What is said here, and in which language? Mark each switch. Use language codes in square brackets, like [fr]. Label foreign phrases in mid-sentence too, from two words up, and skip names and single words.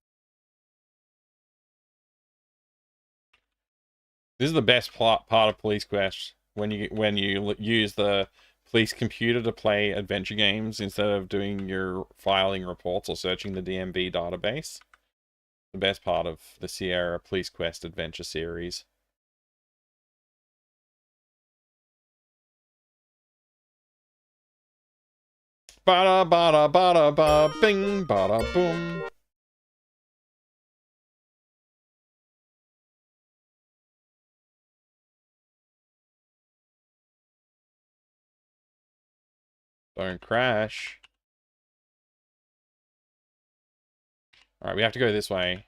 [en] This is the best part of Police Quest, when you use the police computer to play adventure games instead of doing your filing reports or searching the DMV database. The best part of the Sierra Police Quest adventure series. Bada bada bada ba bing bada boom. Don't crash. Alright, we have to go this way.